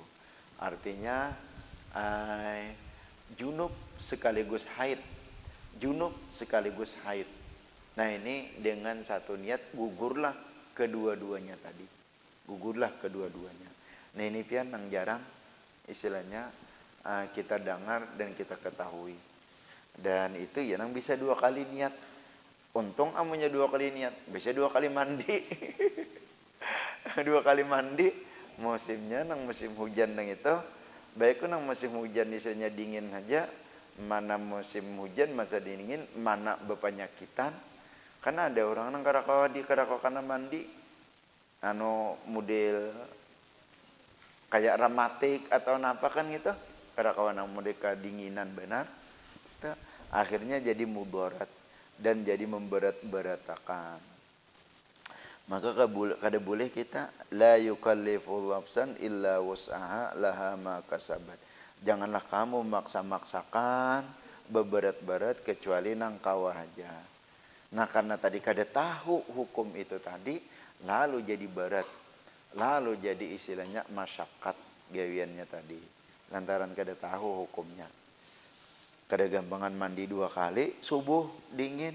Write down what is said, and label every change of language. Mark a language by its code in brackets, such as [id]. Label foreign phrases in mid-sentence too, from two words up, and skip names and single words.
[bjn] Artinya junub sekaligus haid, junub sekaligus haid. Nah ini dengan satu niat gugurlah kedua-duanya tadi, gugurlah kedua-duanya. Nah ini pian yang jarang istilahnya kita dengar dan kita ketahui. Dan itu ya nang bisa 2 kali niat. Untung amunya 2 kali niat, bisa 2 kali mandi. 2 kali mandi, musimnya nang musim hujan nang itu, baik nang musim hujan istilahnya dingin aja, mana musim hujan masa dingin, mana bepenyakitan. Karena ada orang nang karakawa karena mandi model kayak rematik atau apa kan gitu, karakawa nang model kedinginan benar. Itu akhirnya jadi mudarat dan jadi memberat-beratakan. Maka kada boleh kita [ar] لا يكلف نفسا إلا وسعها لها ما كسبت. [bjn] Janganlah kamu maksa-maksakan beberat-berat kecuali nang kawah aja. Nah karena tadi kada tahu hukum itu tadi, lalu jadi berat, lalu jadi istilahnya masyakat gawiannya tadi. Lantaran kada tahu hukumnya. Kada gampangan mandi 2 kali, subuh dingin.